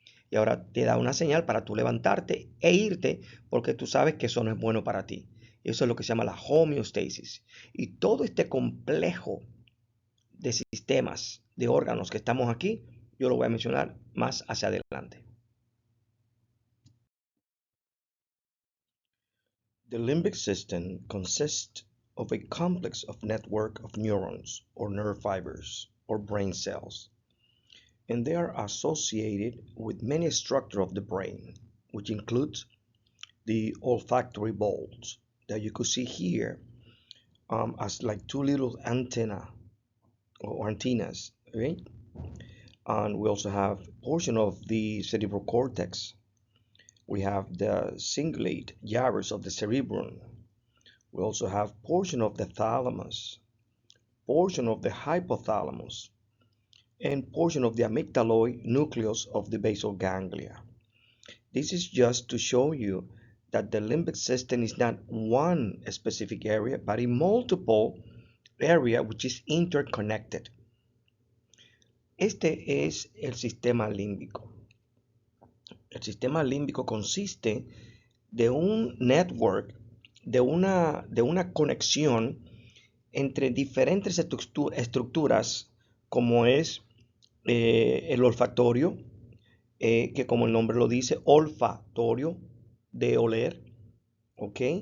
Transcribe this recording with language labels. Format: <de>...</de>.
<es>Y ahora te da una señal para tú levantarte e irte porque tú sabes que eso no es bueno para ti. Eso es lo que se llama la homeostasis. Y todo este complejo de sistemas, de órganos que estamos aquí, yo lo voy a mencionar más hacia adelante.</es> <en>The limbic system consists of a complex of network of neurons or nerve fibers or brain cells, and they are associated with many structures of the brain, which includes the olfactory bulbs that you could see here as like two little antenna or antennas, right? And we also have portion of the cerebral cortex. We have the cingulate gyrus of the cerebrum. We also have portion of the thalamus, portion of the hypothalamus, and portion of the amygdaloid nucleus of the basal ganglia. This is just to show you that the limbic system is not one specific area, but a multiple area which is interconnected.</en> <es>Este es el sistema límbico. El sistema límbico consiste de un network, de una conexión entre diferentes estructuras, como es el olfatorio, que como el nombre lo dice, olfatorio, de oler, ¿ok?</es>